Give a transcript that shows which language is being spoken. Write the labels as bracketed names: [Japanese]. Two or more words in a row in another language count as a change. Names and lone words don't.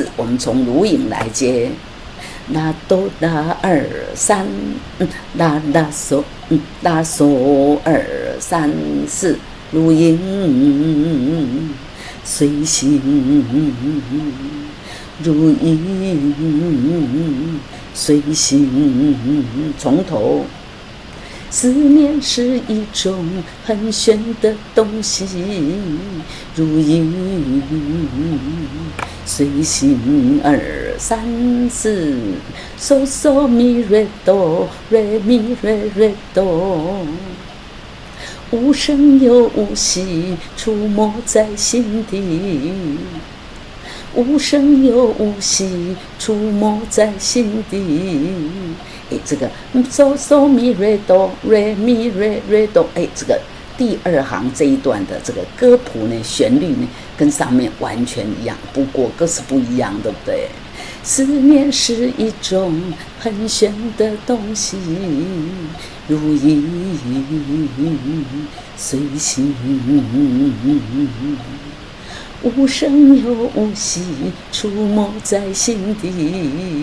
[Chinese] 我们从如影来接，拉哆拉2、3，拉嗦拉嗦2、3、4，如影随形，如影随形，从头。思念是一种很玄的东西，如影随形2、3、4 So So Mi Re Do Re Mi Re Re Do，无声又无息，出没在心底，无声又无息，出没在心底。这个 So So Mi Re Do Re Mi Re Re Do，这个第2行这一段的这个歌谱呢，旋律呢跟上面完全一样，不过歌词不一样，对不对？思念是一种很玄的东西，如影随形， 无声又无息，出没在心底。